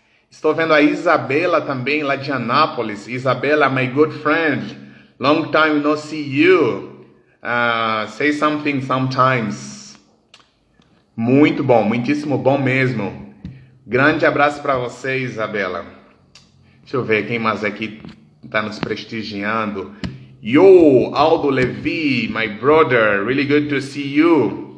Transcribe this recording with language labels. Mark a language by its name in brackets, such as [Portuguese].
[Portuguese] Estou vendo a Isabela também, lá de Anápolis. [English] Isabela, my good friend. Long time no see you. Say something sometimes. [Portuguese] Muito bom, muitíssimo bom mesmo. Grande abraço para você, Isabela. Deixa eu ver quem mais aqui está nos prestigiando. [English] Yo, Aldo Levi, my brother, really good to see you.